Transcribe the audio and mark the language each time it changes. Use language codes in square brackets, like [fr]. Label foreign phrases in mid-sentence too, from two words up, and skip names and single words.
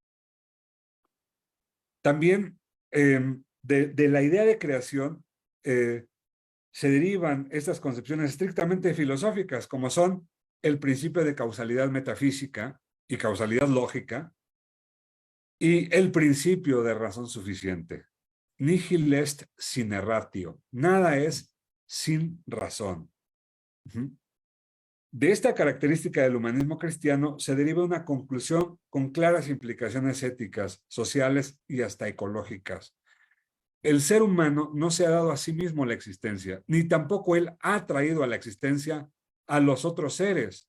[es] También de la idea de creación se derivan estas concepciones estrictamente filosóficas, como son el principio de causalidad metafísica y causalidad lógica, y el principio de razón suficiente. [la] Nihil est sine ratio. [es] Nada es sin razón. De esta característica del humanismo cristiano se deriva una conclusión con claras implicaciones éticas, sociales y hasta ecológicas. El ser humano no se ha dado a sí mismo la existencia, ni tampoco él ha traído a la existencia a los otros seres.